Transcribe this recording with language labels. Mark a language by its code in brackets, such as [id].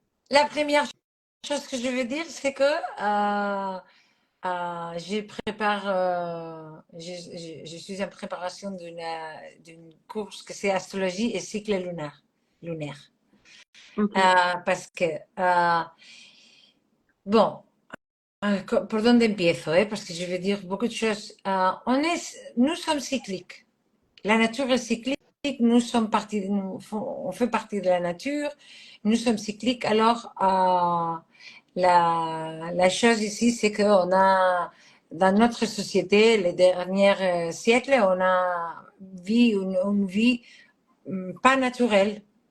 [fr] La première chose que je veux dire, c'est que je prépare, je suis en préparation d'une course que c'est astrologie et cycle lunaire. Ok. Parce que, bon, [es] ¿por dónde empiezo? [fr] Parce que je vais dire beaucoup de choses. Nous sommes cycliques. La nature est cyclique. Nous sommes partie, on fait partie de la nature. Nous sommes cycliques. Alors, la chose ici, c'est qu'on a, dans notre société, les derniers siècles, on a vu une vie pas naturelle.